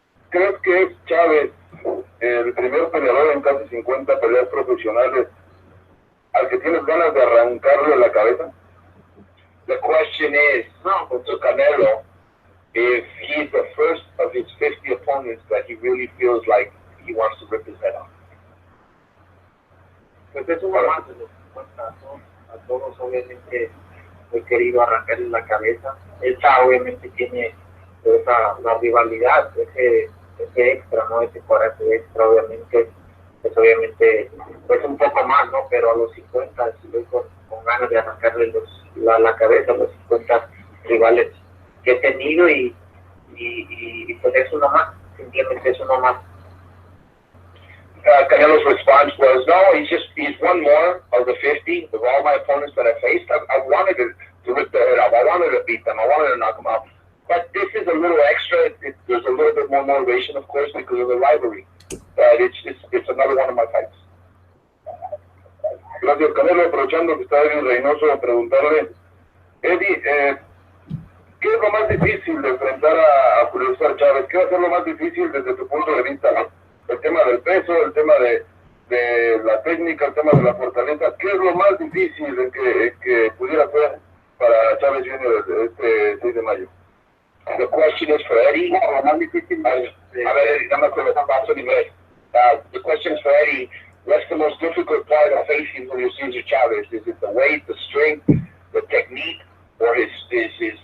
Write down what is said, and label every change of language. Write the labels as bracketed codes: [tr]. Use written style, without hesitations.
[es] ¿Crees que es Chávez el primer peleador en casi 50 peleas profesionales al que tienes ganas de arrancarle la cabeza? [en] The question is, to Canelo, if he's the first of his 50 opponents that he really feels like he wants to rip his head off. [es] Pues es un avance de 50, ¿no? A todos obviamente he querido arrancarle la cabeza. Esta obviamente tiene la rivalidad, ese extra, ¿no? Ese coraje extra, obviamente, pues obviamente pues un poco más, ¿no? Pero a los 50 estoy con ganas de arrancarle la cabeza a los 50 rivales que he tenido y pues es uno más, simplemente es uno más. [en] Canelo's response was, no, he's one more of the 50 of all my opponents that I faced. I wanted to rip their head off. I wanted to beat them. I wanted to knock them out. But this is a little extra. There's a little bit more motivation, of course, because of the rivalry. But it's another one of my fights. [es] Gracias, Canelo. Aprovechando que está Eddie Reynoso, preguntarle, Eddie, ¿qué es lo más difícil de enfrentar a Julio Cesar Chávez? ¿Qué va a ser lo más difícil desde tu punto de vista? El tema del peso, el tema de la técnica, el tema de la fortaleza. ¿Qué es lo más difícil que pudiera ser para Chavez Jr. este 6 de mayo? [en] The question is for Eddie. [es] No, lo más difícil A ver, Eddie, dame un paso en inglés. [en] The question is for Eddie. What's the most difficult part of facing Julio Cesar Chavez? Is it the weight, the strength, the technique, or his strength?